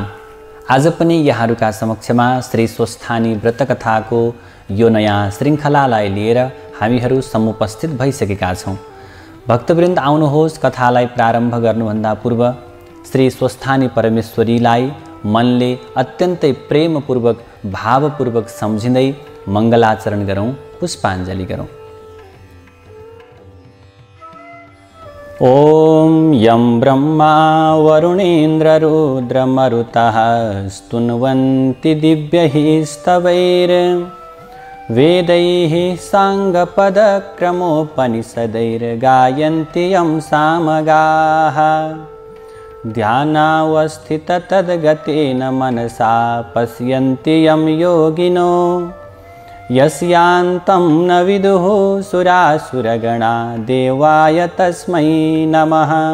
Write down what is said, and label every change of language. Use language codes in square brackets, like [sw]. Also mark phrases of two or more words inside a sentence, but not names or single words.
[ne] आज पनि यहाँहरूका समक्षमा श्री स्वस्थानी व्रतकथाको यो नयाँ श्रृङ्खलालाई लिएर हामीहरू समुपस्थित भइसकेका छौँ। भक्तवृन्द आउनुहोस्, कथालाई प्रारम्भ गर्नुभन्दा पूर्व श्री स्वस्थानी परमेश्वरीलाई मनले अत्यन्तै प्रेमपूर्वक भावपूर्वक सम्झिँदै मङ्गलाचरण गरौँ, पुष्पाञ्जली गरौँ। [sa] ॐ यं ब्रह्मा वरुणेन्द्र रुद्रमरुतः स्तुन्वन्ति दिव्यैः स्तवैर्वेदैः साङ्गपदक्रमोपनिषदैर्गायन्ति यं सामगाः ध्यानावस्थिततद्गतेन मनसा पश्यन्ति यं योगिनो यस्यान्तं न विदुः सुरासुरगणा देवाय तस्मै नमः।